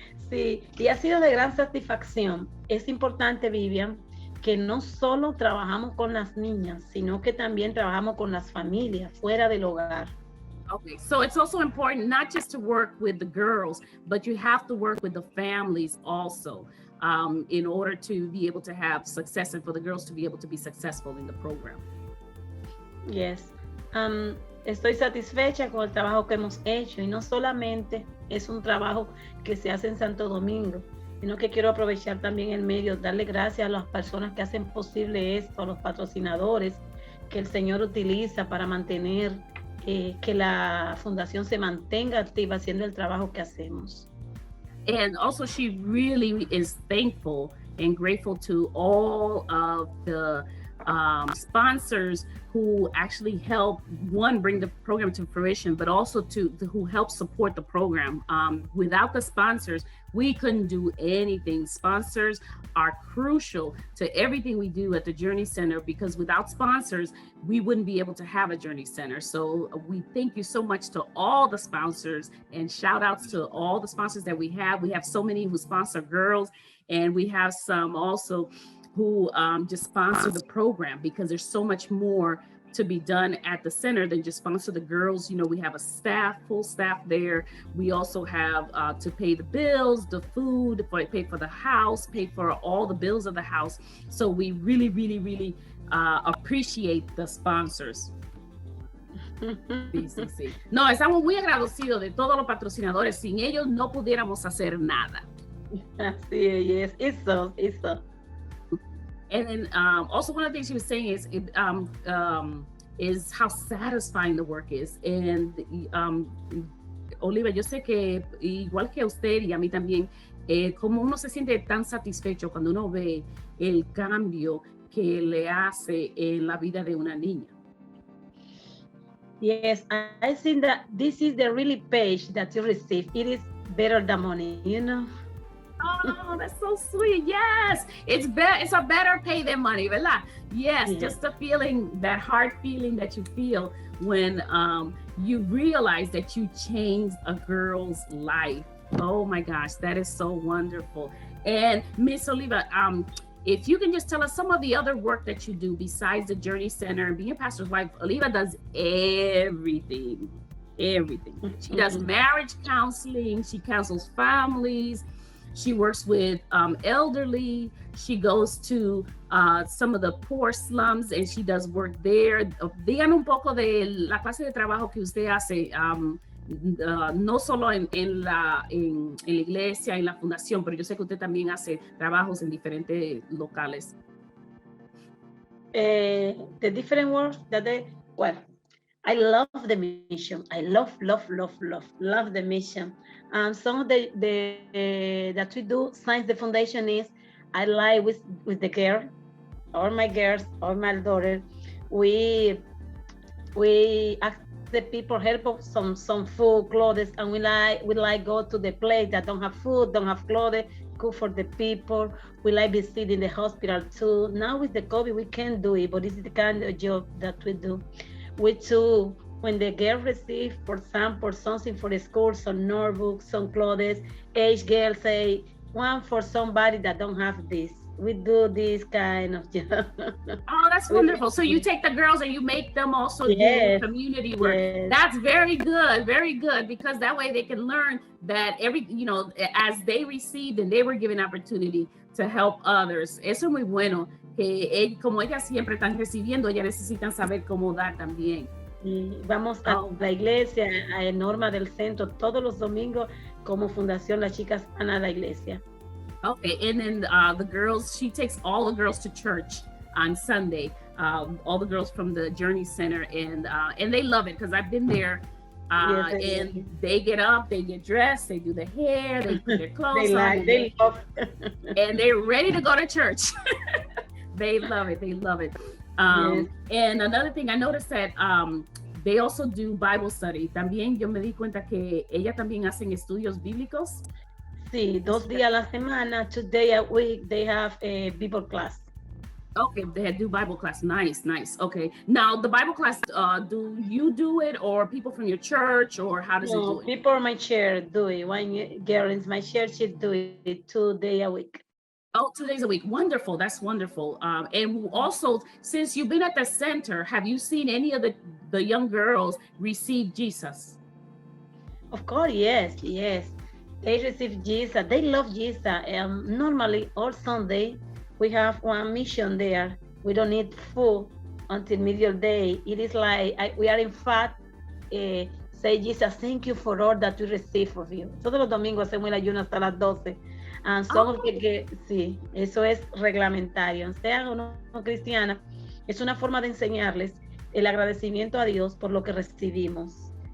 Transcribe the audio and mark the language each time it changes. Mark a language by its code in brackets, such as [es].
[es] Sí, y ha sido de gran satisfacción. Es importante, Vivian, que no solo trabajamos con las niñas, sino que también trabajamos con las familias fuera del hogar. [en] Okay, so it's also important not just to work with the girls, but you have to work with the families also, in order to be able to have success and for the girls to be able to be successful in the program. Yes. [es] Estoy satisfecha con el trabajo que hemos hecho, y no solamente es un trabajo que se hace en Santo Domingo, sino que quiero aprovechar también el medio, darle gracias a las personas que hacen posible esto, a los patrocinadores que el Señor utiliza para mantener, que la fundación se mantenga activa haciendo el trabajo que hacemos. [en] And also she really is thankful and grateful to all of the sponsors who actually help, one, bring the program to fruition, but also who help support the program. Without the sponsors, we couldn't do anything. Sponsors are crucial to everything we do at the Journey Center, because without sponsors, we wouldn't be able to have a Journey Center. So we thank you so much to all the sponsors, and shout outs to all the sponsors that we have. We have so many who sponsor girls, and we have some also who just sponsor the program, because there's so much more to be done at the center than just sponsor the girls. We have a full staff there. We also have to pay the bills, the food, pay for the house, pay for all the bills of the house. So we really, really, really appreciate the sponsors. [es] Sí. No, estamos muy agradecidos de todos los patrocinadores. Sin ellos no pudiéramos hacer nada. Así es, eso. [en] And then also one of the things she was saying is how satisfying the work is. [es] And Olivia, yo sé que igual que a usted y a mí también, como uno se siente tan satisfecho cuando uno ve el cambio que le hace en la vida de una niña. [en] Yes, I think that this is the really page that you receive. It is better than money, Oh, that's so sweet. Yes, it's a better pay than money, ¿verdad? Yes, just the feeling, that heart feeling that you feel when you realize that you changed a girl's life. Oh my gosh, that is so wonderful. And Miss Oliva, if you can just tell us some of the other work that you do besides the Journey Center and being a pastor's wife. Oliva does everything. She does marriage counseling. She counsels families. She works with elderly. She goes to some of the poor slums and she does work there. [es] Díganme un poco de la clase de trabajo que usted hace, no solo en la iglesia, en la fundación, pero yo sé que usted también hace trabajos en diferentes locales. [en] The different works that I love the mission. I love the mission. Some of the that we do since the foundation is, I like with the girl, or my girls, or my daughter. We ask the people help of some food, clothes, and we like go to the place that don't have food, don't have clothes, cook for the people. We like visiting the hospital too. Now with the COVID, we can't do it, but this is the kind of job that we do. We too, when the girl receive, for example, something for the school, some notebooks, some clothes, each girl say, one for somebody that don't have this. We do this kind of job. Oh, that's wonderful. So you take the girls and you make them also do community work. Yes. That's very good, because that way they can learn that as they received and they were given opportunity to help others. [es] Eso es muy bueno, que como ellas siempre están recibiendo, ellas necesitan saber cómo dar también. Y vamos a Oh, la iglesia, a Norma del Centro, todos los domingos como fundación las chicas van a la iglesia. okay. [en] And then the girls, she takes all the girls to church on Sunday. All the girls from the Journey Center, and they love it because I've been there. Yes, And they get up, they get dressed, they do their hair, they put their clothes on, and they love. and they're ready to go to church. They love it. They love it. Yes. And another thing, I noticed that they also do Bible study. [es] También yo me di cuenta que ella también hacen estudios bíblicos. Sí, 2 días a la semana, [en] 2 days a week, they have a Bible class. Okay, they do Bible class. Nice, nice. Okay. Now the Bible class, do you do it, or people from your church, or how does it No, do it? people in my chair do it. One girl in my chair, she do it 2 days a week. Oh, 2 days a week. Wonderful. That's wonderful. And also, since you've been at the center, have you seen any of the young girls receive Jesus? Of course, yes, yes. They receive Jesus. They love Jesus. Normally, all Sunday, we have one mission there. We don't need food until midday. It is like we are in fact say, Jesus, thank you for all that we receive from you. [es] Todos los domingos hacemos el ayuno hasta las 12. And son sí, eso es reglamentario. Sean o no cristianas, es una forma de enseñarles el agradecimiento a Dios por lo que recibimos.